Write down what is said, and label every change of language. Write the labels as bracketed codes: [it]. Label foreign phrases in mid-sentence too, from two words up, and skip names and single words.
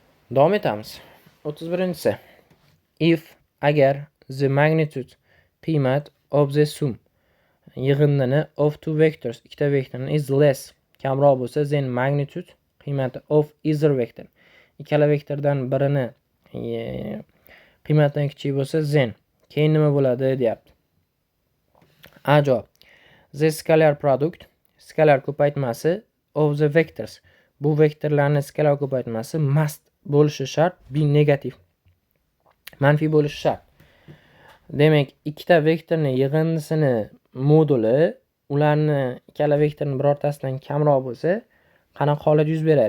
[uz] Davom etamiz. [en] 31-si. If agar the magnitude qiymat of the sum yig'indini of two vectors [uz] ikkita vektorni [en] is less [uz] kamroq bo'lsa, [en] then magnitude [uz] qiymati [en] of either vector [uz] ikkala vektordan birini qiymatidan kichik bo'lsa, then keyin nima bo'ladi deyapti. A javob. [en] The scalar product [uz] skalar ko'paytmasi [en] of the vectors [uz] bu vektorlarning skalar ko'paytmasi must bo'lishi shart, [en] be negativ [uz] manfiy bo'lishi shart. Demak, ikkita vektorning yig'indisini moduli ularni ikkala vektorning birortasidan kamroq bo'lsa, qanaqa holat yuz beradi?